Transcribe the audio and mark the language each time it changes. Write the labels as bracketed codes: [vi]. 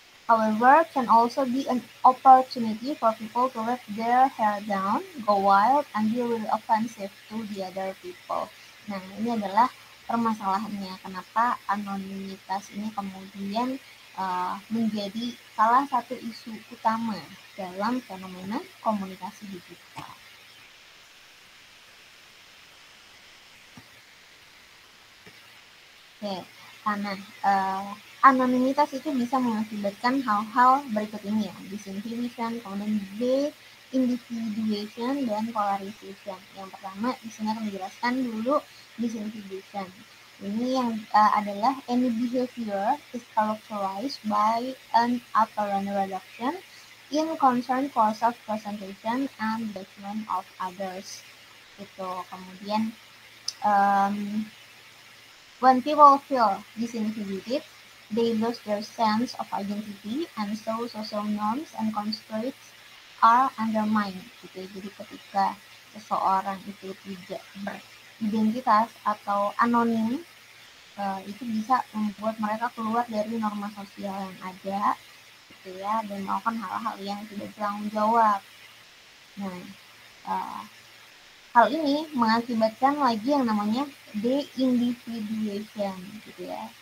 [en] However, can also be an opportunity for people to let their hair down, go wild, and be really offensive to the other people. [id] Nah, ini adalah permasalahannya, kenapa anonimitas ini kemudian menjadi salah satu isu utama dalam fenomena komunikasi digital. Oke, karena anonimitas itu bisa mengakibatkan hal-hal berikut ini ya, disinhibition, kemudian de-individuation, dan polarization. Yang pertama di sini akan dijelaskan dulu disinhibition. Ini yang adalah [en] any behavior is characterized by an apparent reduction in concern for self-presentation and judgment of others. [id] Itu kemudian [en] when people feel disinhibited, they lose their sense of identity, and so social norms and constraints are undermined. [id] Gitu. Jadi ketika seseorang itu tidak beridentitas atau anonim, itu bisa membuat mereka keluar dari norma sosial yang ada, gitu ya, dan melakukan hal-hal yang tidak bertanggung jawab. Nah, hal ini mengakibatkan lagi yang namanya de-individuation, gitu ya.